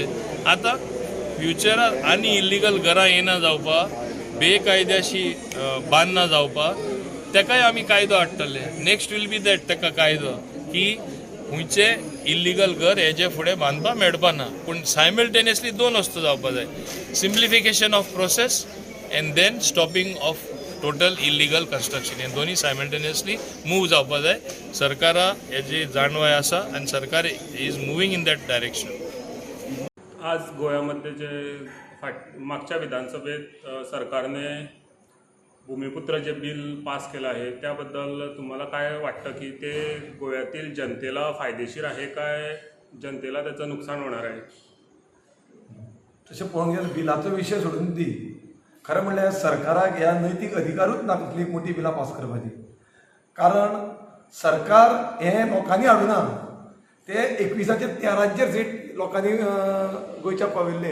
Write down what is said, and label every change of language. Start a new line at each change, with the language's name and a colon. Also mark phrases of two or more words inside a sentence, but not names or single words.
Konkani: आतां फ्युचराक आनी इल्लिगल घरां येना जावपाक, बेकायद्याशी बांदना जावपाक, तेकाय आमी कायदो हाडटले.
English: next will be that
Konkani: तेका कायदो की खंयचे इल्लिगल घर हेजे फुडें बांदपाक मेळपा ना. पूण सायमल्टेनियसली दोन वस्तू जावपाक जाय.
English: simplification of process and then stopping of total illegal construction.
Konkani: हे दोन्ही सायमल्टेनियसली मूव जावपाक जाय. सरकारा हेजी जाणवाय आसा आनी सरकार
English: is moving in that direction.
Marathi: आज गोव्यामध्ये जे मागच्या विधानसभेत सरकारने भूमिपुत्र जे बिल पास केलं आहे त्याबद्दल तुम्हाला काय वाटतं की ते गोव्यातील जनतेला फायदेशीर आहे काय जनतेला त्याचं नुकसान होणार आहे?
Konkani: तशें पळोवंक गेल्यार बिलाचो विशय सोडून दी, खरें म्हणल्यार सरकाराक ह्या नैतीक अधिकारूच ना कसली मोठी बिलां पास करपाची. कारण सरकार हें लोकांनी हाडूना, ते 21-13 सीट लोकांनी गोंयच्या पाविल्ले.